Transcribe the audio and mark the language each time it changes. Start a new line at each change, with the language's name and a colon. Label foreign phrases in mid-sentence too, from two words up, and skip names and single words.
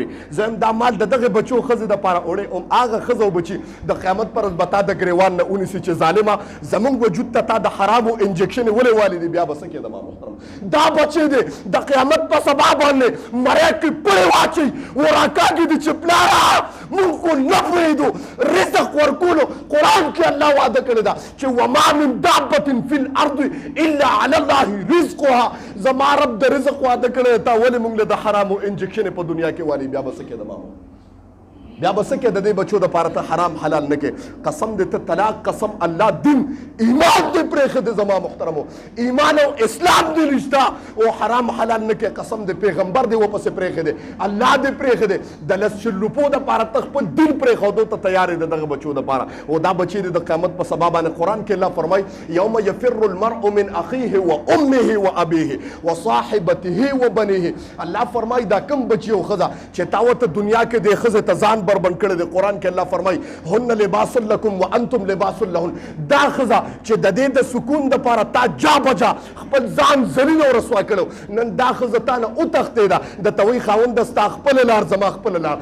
Pashto: زه هم دا مال د دغه بچو ښځې دپاره وړی ام هغه ښځه او بچي د قیامت پر ورځ به تا د ګریوان نه ونیسي چې ظالمه زموږ وجود ته تا د حرامو انجکشنې ولې والي دي. بیا به څه کېده ما محترم دا بچی دی د قیامت په سبا باندې مرۍ کې پړې واچوي وراکاږي دي چې پلاره موږ خو نه پرېږدو رزق ورکولو. قرآن کې الله وعده کړې ده چې
Arabic: وما من دابة في الارض الا على الله رزقها.
Pashto: زما رب د رزق وعده کړی تا ولې موږ له د حرامو انجکشن په دنیا کې والی. بیا به څه کېده مامو بیا به څه کې د دې بچو دپاره ته حرام حلال نه کې. قسم دې ته طلاق قسم الله دین ایمان دې پرېښه زما محترمو ایمان او اسلام دې نشته او حرام حلال نه کې. قسم دې پیغمبر دې ورپسې پرېښه دی الله دې پرېښه دی. د 10 روپو دپاره ته خپل دین پرېښودو ته تیار دی دغه بچو دپاره او دا بچي دې د قیامت په سبا باندې قرآن کې الله فرمایي
Arabic: یوم یفر المرء من اخیه و امه و ابیه و صاحبته و بنیه.
Pashto: الله فرمایي دا کم بچي او ښځه چې تا ورته دنیا کې دې ښځې ته ځان بربند کړی دی. قرآن کې الله فرمایي
Arabic: هن لباس لکم وانتم لباس لهن.
Pashto: دا ښځه چې د دې د سکون دپاره تا جا بجا خپل ځان ذلیل او رسوا کړو نن دا ښځه تا نه وتښتېده د ته وایي خاونده ستا خپله لار زما خپله لار.